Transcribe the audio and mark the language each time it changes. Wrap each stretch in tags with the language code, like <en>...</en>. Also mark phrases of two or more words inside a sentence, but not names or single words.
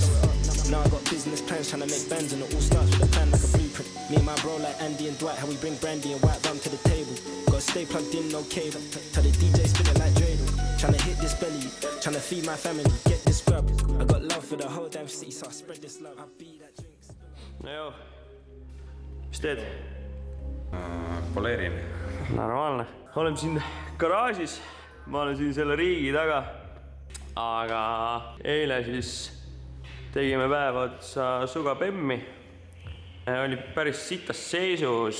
<en>Now I got business plans trying to make bands and it all starts with a plan like a blueprint. Me and my bro like Andy and Dwight, how we bring brandy and white rum to the table. Gotta stay plugged in, no cable. Tell the DJ spin it like Dreidel. Tryna hit this belly, tryna feed my family, get this grub. I got love for the whole damn city, so I spread this love. I'll be that drinks.</en> <et>No joo. Mis teed? Poleerin. Normaalne. Oleme siin garaažis. Ma olen siin selle riigi taga. Aga eile siis tegime päev otsa Suga Bemmi. Oli päris sitas seisus.</et>